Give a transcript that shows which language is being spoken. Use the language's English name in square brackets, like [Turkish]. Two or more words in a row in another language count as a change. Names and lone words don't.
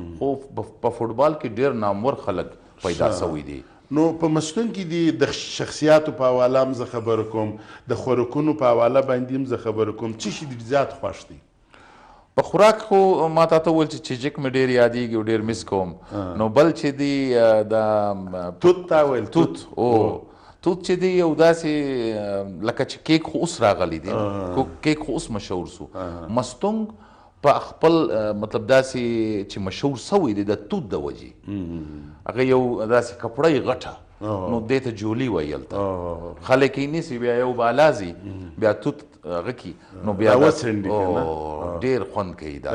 [Pashto] خو په فوټبال کې ډېر نامور خلک پیدا سوي دي. نو په مستونګ کې د شخصیاتو په حواله هم زه خبره کوم، د خوراکونو په حواله باندې هم زه خبره کوم. څه شي ډېر زیات خوښ دی؟ په خوراک خو ما تاته وویل چې چیجک مې ډېر یادېږي او ډېر مس کوم. نو بل چې دی د توت تا ویل توت توت چې دی یو داسې لکه چې کیک خو اوس راغلی دی، کیک خو اوس مشهور سو. مستونګ په خپل مطلب داسې چې مشهور سوی دی د توت د وجې. هغه یو داسې کپړی غټه نو دې ته جولی ویل ته خلک یې نیسي بیا یو بالازي بیا توت هغه کې نو بیا ډېر خوند کوي دا.